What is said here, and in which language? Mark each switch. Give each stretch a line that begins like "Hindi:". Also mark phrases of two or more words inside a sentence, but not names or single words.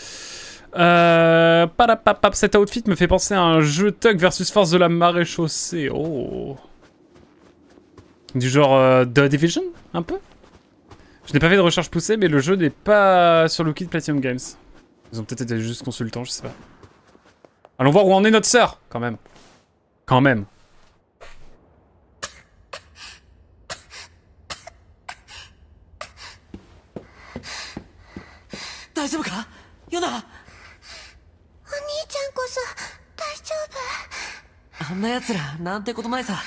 French: Cet outfit me fait penser à un jeu Tug versus Force de la marée chaussée. Oh. Du genre The Division, un peu. Je n'ai pas fait de recherche poussée, mais le jeu n'est pas sur le kit Platinum Games. Ils ont peut-être été juste consultants, je sais pas. Allons voir où en est notre sœur, quand même. Quand même. Yona!
Japanese: お兄ちゃんこそ大丈夫？あんな奴らなんてことないさ。